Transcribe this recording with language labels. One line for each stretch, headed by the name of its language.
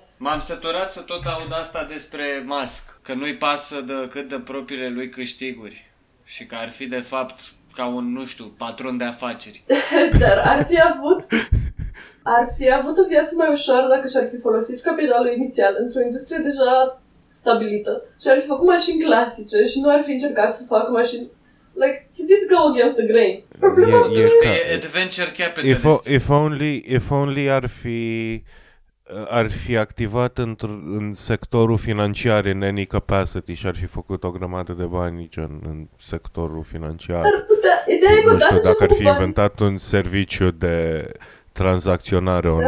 Romanian: M-am săturat să tot aud asta despre Musk, că nu-i pasă de cât de propriile lui câștiguri și că ar fi, de fapt, ca un, nu știu, patron de afaceri. Dar ar fi avut o viață mai ușoară dacă și-ar fi folosit capitalul inițial într-o industrie deja stabilită și ar fi făcut mașini clasice și nu ar fi încercat să facă mașini...
English: Like, he did go against the grain. Adventure capitalist. If only
Romanian: ar fi activat în sectorul financiar în
English: any capacity
Romanian: și ar fi făcut o grămadă de bani în sectorul financiar. Ar putea... Ideea e că nu știu dacă ar fi inventat un serviciu de... tranzacționare online.